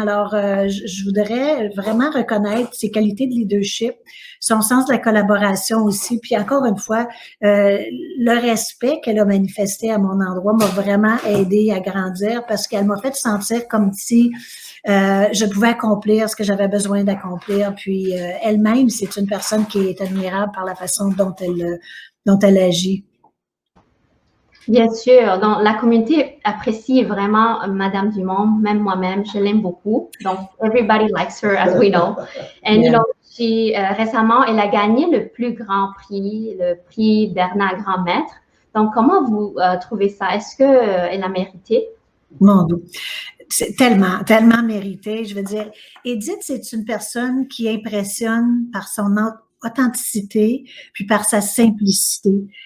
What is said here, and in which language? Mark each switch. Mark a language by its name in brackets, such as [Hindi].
[French] Alors, je voudrais vraiment reconnaître ses qualités de leadership, son sens de la collaboration aussi, puis encore une fois, le respect qu'elle a manifesté à mon endroit m'a vraiment aidé à grandir parce qu'elle m'a fait sentir comme si je pouvais accomplir ce que j'avais besoin d'accomplir. Puis elle-même, c'est une personne qui est admirable par la façon dont elle agit. Bien sûr. Donc, la communauté apprécie vraiment Madame Dumont, même moi-même, je l'aime beaucoup. Donc, [English] everybody likes her, as we know. And, you know, [French] récemment, elle a gagné le plus grand prix, le prix Bernard Grand-Maître. Donc, comment vous trouvez ça? Est-ce qu'elle a mérité? Mon Dieu. C'est tellement mérité. Je veux dire, Edith, c'est une personne qui impressionne par son authenticité, puis par sa simplicité.